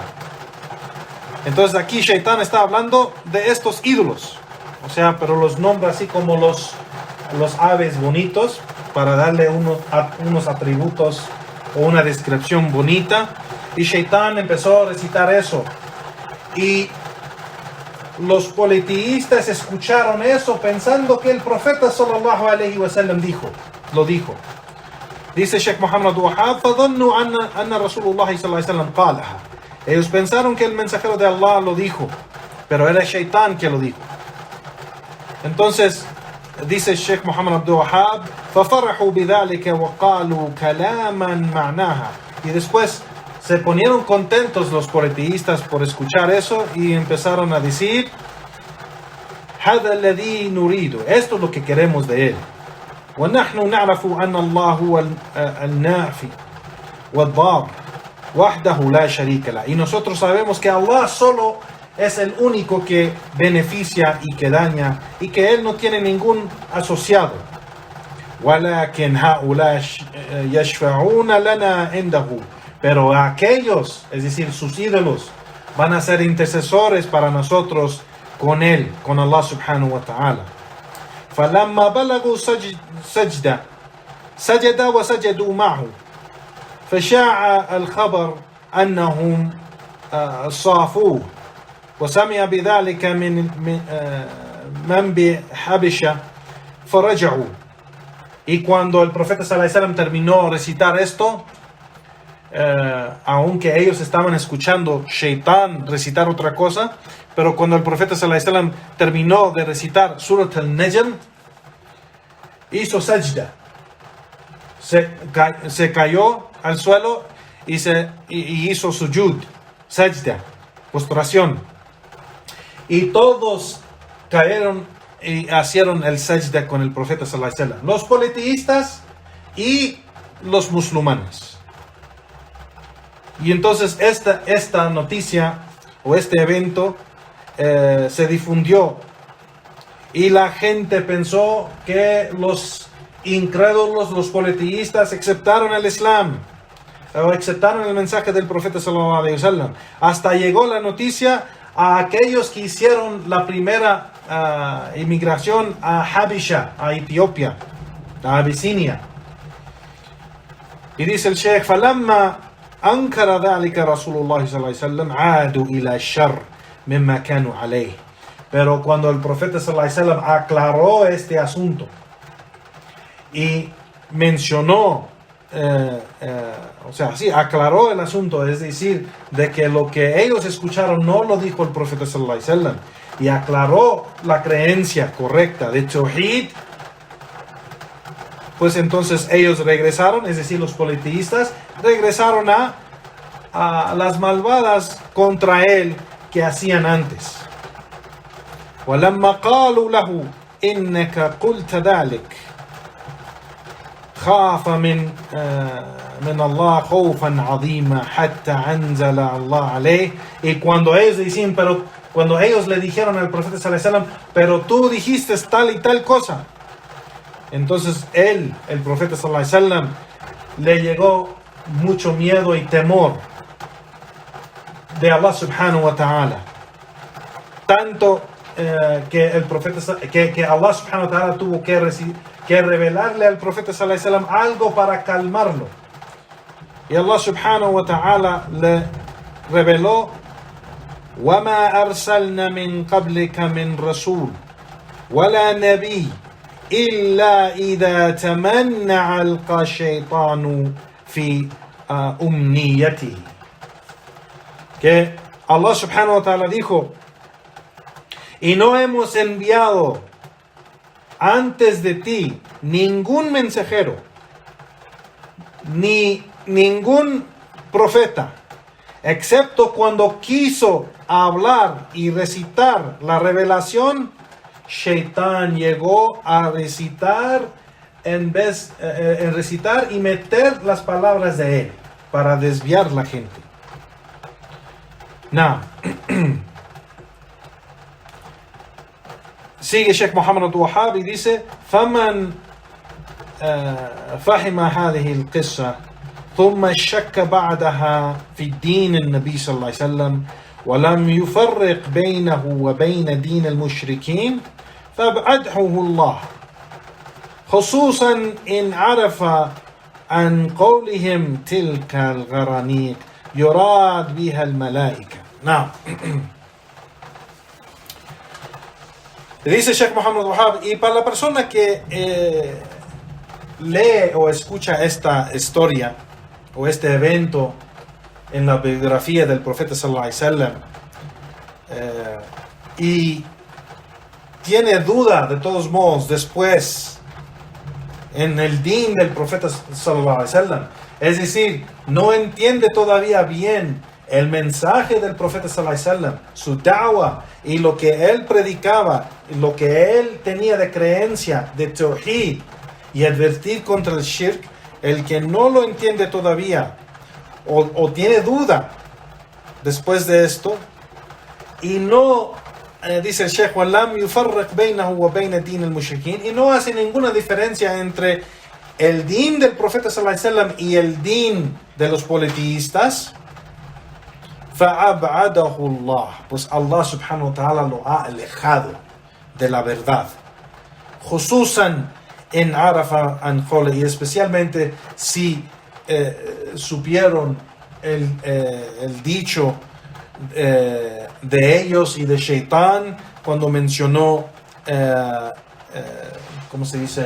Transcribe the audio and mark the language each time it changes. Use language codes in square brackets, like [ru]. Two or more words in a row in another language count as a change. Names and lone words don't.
[es] Entonces aquí Shaitán está hablando de estos ídolos, o sea, pero los nombra así como los aves bonitos para darle unos atributos o una descripción bonita. Y Shaitán empezó a recitar eso. Y los politeístas escucharon eso pensando que el profeta [ar] صلى الله عليه وسلم [es] lo dijo. Dice Sheikh Muhammad Wahhab, [ar] فظنوا أن رسول الله صلى الله عليه وسلم قالها. [es] Ellos pensaron que el mensajero de Allah lo dijo, pero era Shaitán que lo dijo. Entonces dice Sheikh Muhammad Abdul Wahhab, [ar] ففرحوا بذلك وقالوا كلاما معناها. [es] Y después se ponieron contentos los politeístas por escuchar eso y empezaron a decir, [ar] هذا الذي نريد. [es] Esto es lo que queremos de él. [ar] ونحن نعرف أن الله هو النافي والضار وحده لا شريك له. [es] Y nosotros sabemos que Allah solo es el único que beneficia y que daña y que él no tiene ningún asociado. [ar] ولكن هؤلاء يشفعون لنا عنده. [es] Pero aquellos, es decir, sus ídolos, van a ser intercesores para nosotros con él, con Allah [ar] سبحانه وتعالى. فلما بلغوا سجدة سجد وسجدوا معه فشاع الخبر أنهم صافوه وسمع بذلك من بحبشة فرجعوا. [es] Y cuando el profeta [ar] صلى الله عليه وسلم [es] terminó de recitar esto, aunque ellos estaban escuchando Shaitán recitar otra cosa, pero cuando el profeta [ar] صلى الله عليه وسلم [es] terminó de recitar Surat al-Najm, hizo sajda, se cayó al suelo y hizo sujud, sajda, postración, y todos cayeron y hicieron el sajda con el profeta [ar] صلى الله عليه وسلم, [es] los politeístas y los musulmanes. Y entonces esta noticia o este evento se difundió y la gente pensó que los incrédulos, los politeístas aceptaron el Islam. o aceptaron el mensaje del profeta [ar] صلى الله عليه وسلم. [es] Hasta llegó la noticia a aquellos que hicieron la primera inmigración a Habisha, a Etiopía, a Abisinia. Y dice el Sheikh: [ar] فلما أنكر ذلك رسول الله صلى الله عليه وسلم عادوا إلى الشر مما كانوا عليه. [es] Pero cuando el profeta [ar] صلى الله عليه وسلم [es] aclaró este asunto y mencionó, o sea, sí, aclaró el asunto, es decir, de que lo que ellos escucharon no lo dijo el profeta [ar] صلى الله عليه وسلم, [es] y aclaró la creencia correcta de Tawhid, pues entonces ellos regresaron, es decir, los politeístas regresaron a las malvadas contra él que hacían antes. [ar] وَلَمَّا قَالُوا لَهُ إِنَّكَ قُلْتَ ذَلِكَ خَافَ مِنْ اللَّهِ خَوْفًا عَظِيمًا حَتَّى أَنزَلَ اللَّهُ عَلَيْهِ. [es] Y cuando ellos decían, cuando ellos le dijeron al profeta [ar] صلى الله عليه وسلم, [es] pero tú dijiste tal y tal cosa, entonces el profeta [ar] صلى الله عليه وسلم, [es] le llegó mucho miedo y temor de Allah [ar] سبحانه وتعالى, [es] tanto que el profeta, que Allah [ar] سبحانه وتعالى [es] tuvo que revelarle al profeta [ar] صلى الله عليه وسلم [es] algo para calmarlo, y Allah [ar] سبحانه وتعالى [es] le reveló: [ar] وَمَا أَرْسَلْنَا مِنْ قَبْلِكَ مِنْ رَسُولٍ وَلَا نَبِيٍّ إِلَّا إِذَا تَمَنَّعَ أَلْقَى الشَّيْطَانُ فِي أُمْنِيَّتِهِ. [es] Que Allah [ar] سبحانه وتعالى [es] dijo: y no hemos enviado antes de ti ningún mensajero, ni ningún profeta, excepto cuando quiso hablar y recitar la revelación, Shaitán llegó a recitar en recitar y meter las palabras de él para desviar la gente. Now, sigue Sheikh Muhammad Abdul Wahhab y dice: [ar] فمن فهم هذه القصة ثم شك بعدها في الدين النبي صلى الله عليه وسلم ولم يفرق بينه وبين دين المشركين فأبعده الله، خصوصا إن عرف عن قولهم تلك الغرانيق يراد بها الملائكة. [es] Now, dice Sheikh Muhammad Wahhab, y para la persona que lee o escucha esta historia o este evento en la biografía del profeta [ar] صلى الله عليه وسلم [es] y tiene duda de todos modos después en el din del profeta [ar] صلى الله عليه وسلم, [es] es decir, no entiende todavía bien el mensaje del profeta [ar] صلى الله عليه وسلم, [es] su da'wah y lo que él predicaba, lo que él tenía de creencia de tawhid y advertir contra el shirk, el que no lo entiende todavía o tiene duda después de esto y no dice el Sheikh: [ar] وَلَمْ يُفَرِّقْ بَيْنَهُ وَبَيْنَ دِينِ الْمُشْرِكِينَ, [es] y no hace ninguna diferencia entre el din del profeta [ar] صلى الله عليه وسلم [es] y el din de los politeístas, [ar] فَأَبْعَدَهُ اللَّهُ, [es] pues Allah [ar] سبحانه وتعالى [es] lo ha alejado de la verdad. خصوصا en Arafa Anjole, y especialmente si supieron el dicho de ellos y de Shaitán cuando mencionó ¿cómo se dice?